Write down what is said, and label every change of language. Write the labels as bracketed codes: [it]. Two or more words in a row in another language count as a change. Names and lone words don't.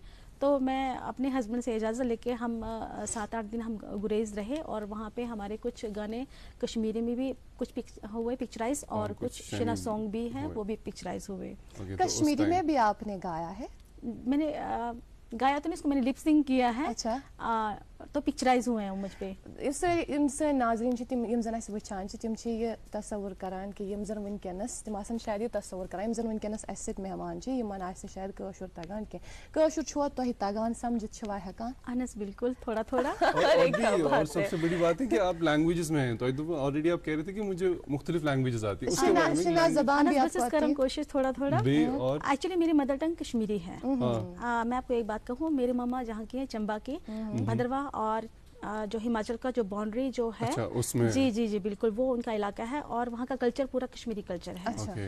[ur] تو میں اپنے ہسبینڈ سے اجازت لے کے ہم 7-8 دن ہم گریز رہے, اور وہاں پہ ہمارے کچھ گانے کشمیری میں بھی کچھ ہوئے پکچرائز, اور کچھ شینا سانگ بھی ہیں وہ بھی پکچرائز ہوئے. کشمیری میں بھی آپ نے گایا ہے؟ میں نے گایا تو نہیں, اس کو میں نے [en] lip sync [ur] کیا ہے. تو پکچرائز ہوئے ہیں مجھ پہ. [ks] سن ناظرین تم یم زن اس وچھان تم یہ تصور کران کہ یم زن ونکس تم آسان شاید یہ تصور کران یم زن ونکس اس سۭتۍ مہمان یمن آسہِ شاید کٲشُر تگان کینٛہہ. کٲشُر چھوا تۄہہِ تگان سمجھِتھ چھوا ہیٚکان؟ اہن حظ بالکل, تھوڑا تھوڑا. [ur] اور سب سے بڑی بات ہے کہ آپ لینگویجز میں ہیں, تو آلریڈی آپ کہہ رہے تھے کہ مجھے مختلف لینگویجز آتی ہیں, اس کے بارے میں زبان بھی آپ کرم کوشش تھوڑا تھوڑا. ایکچولی میری [en] mother tongue [ur] کشمیری ہے. میں آپ کو ایک بات کہوں, میرے ماما جہاں کی ہیں چمبا کی, بھدرواہ, اور جو ہماچل کا جو باؤنڈری جو ہے جی جی جی بالکل وہ ان کا علاقہ ہے, اور وہاں کا کلچر پورا کشمیری کلچر ہے.